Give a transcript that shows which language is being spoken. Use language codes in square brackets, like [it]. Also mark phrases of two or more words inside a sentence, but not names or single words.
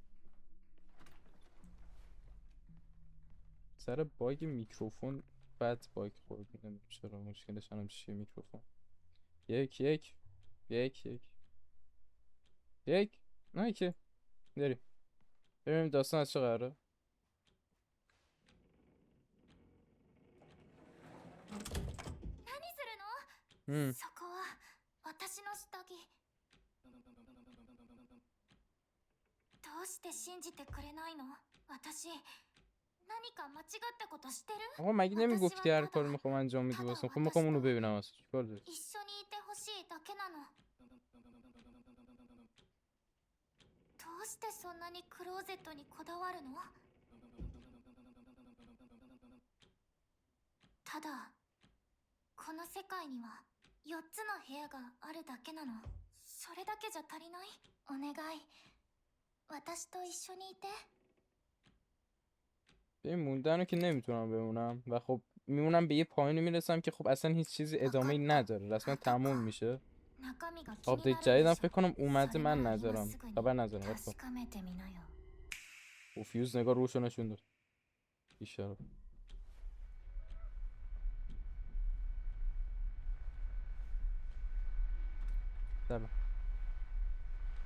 [fa] سر باگ میکروفون بد باگ خورد نمیدونم چرا مشکلش الان چیه میکروفون یک نه که بریم ببینیم داستان از چه قراره [ja] そこは私の下着。どうして信じてくれないの？私何か間違ったことしてる？ [fa] آقا مگه نمیگفتی هر کاری میخوام انجام میدی واسم خب میخوام اونو ببینم اصلا چیکار داری [ja] 一緒にいてほしいだけなの。どうしてそんなにクローゼットにこだわるの？ただこの世界には4つの部屋があるだけなの。それだけじゃ足りない？お願い私と一緒にいて。 [fa] به موندن که نمیتونم بمونم و خب میمونم به یه پایینی میرسم که خب اصلا هیچ چیزی ادامه نداره رسما تموم میشه آپدیت جدیدم فکر کنم اومده من ندارم خبر ندارم ولی خب و فیوز نگاه روشو نشون داد بیشتر سلام